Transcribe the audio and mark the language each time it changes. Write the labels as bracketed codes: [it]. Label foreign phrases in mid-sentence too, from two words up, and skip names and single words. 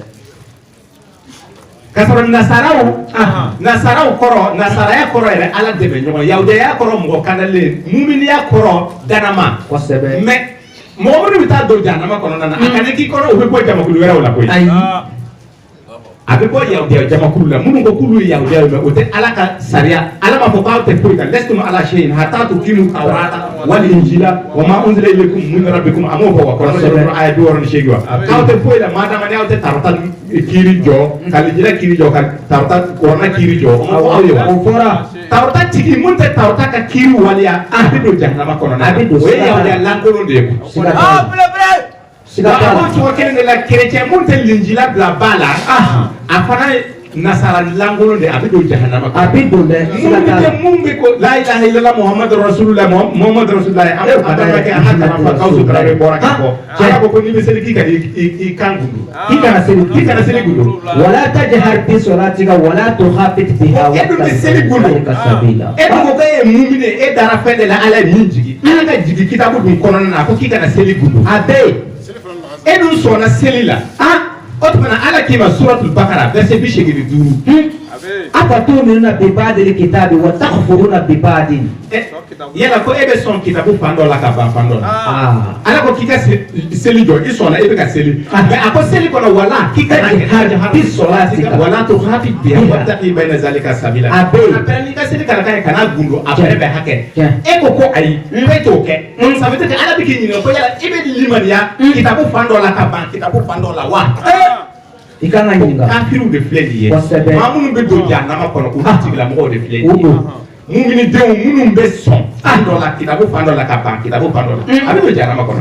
[bm] K'a sɔrɔ nasaraw kɔrɔ nasaraya kɔrɔ yɛrɛ Ala dɛmɛ ɲɔgɔn yahudaya kɔrɔ mɔgɔ kandalen muminiya kɔrɔ danama kosɛbɛ. mais mɔgɔ minnu bɛ taa don jahanama kɔnɔna na a ka ne k'i kɔrɔ u bɛ bɔ jamakulu wɛrɛw la koyi. A bɛ bɔ yahudiya jamakulu la minnu ko k'olu ye yahudiya ye mais o tɛ Ala ka sariya Ala b'a fɔ k'aw tɛ foyi kan [ar] لستم على شيء حتى تقيموا التوراة والإنجيل وما أنزل إليكم من ربكم [bm] a m'o fɔ wa kɔrɔ sɔrɔ aya 68 wa k'aw tɛ foyi la maa dama ni aw tɛ tawrata kiiri jɔ ka linjila kiiri jɔ ka tawrata kuranɛ kiiri jɔ aw ye wa. O fɔra tawrata tigi mun tɛ tawrata ka kiiri waleya a bɛ don jahanama kɔnɔ na o ye yahudiya lankolon de ye. Aw cogo kelen de la chrétien mun tɛ linjila bila ba la a fana nasara lankolon de a bɛ don jahanama kɔnɔ. A bɛ don dɛ. Mun bɛ ko [ar] لا إله إلا الله محمد رسول الله محمد رسول الله [bm] an bɛ kɛ an ka kalanfa Gawusu Tarawele bɔra ka fɔ Ala ko n'i bɛ seli k'i ka i kan gundo k'i kana seli gundo. [ar] ولا تجهر بصلاتك ولا تخافت بها [bm] e dun bɛ seli gundo e dun ko k'e ye mumini e dara fɛn de la Ala ye min jigi Ala ka jigi kitabu dun kɔnɔna na a ko k'i kana seli gundo a bɛ yen. E dun sɔnna seli la o tuma na Ala k'i ma suratul Bakara verset 85. [ar] أفتؤمنون ببعض الكتاب وتكفرون ببعض. [bm] Yala ko e bɛ sɔn kitabu fan dɔ la ka ban fan dɔ la. Ala ko k'i ka seli jɔ i sɔnna e bɛ ka seli mais a ko seli kɔnɔ wala k'i ka [ar] بصلاتك ولا تخافت بها وابتغ بين ذلك سبيلا. [bm] A bɛ yen. A pɛrɛn n'i ka seli kana kɛ kana gundo a pɛrɛn bɛ hakɛ. E ko ko ayi e t'o kɛ. [fr] Ça veut dire que [bm] Ala bɛ k'i ɲininka ko yala i bɛ limaniya kitabu fan dɔ la ka ban kitabu fan dɔ la wa. I kan ka ɲininka. Kafiriw de filɛ nin ye. Kosɛbɛ. Maa minnu bɛ don jahanama kɔnɔ olu tigilamɔgɔw de filɛ nin ye. Muminidenw minnu bɛ sɔn fan dɔ la kitabu fan dɔ la ka ban kitabu fan dɔ la a bɛ don jahanama kɔnɔ.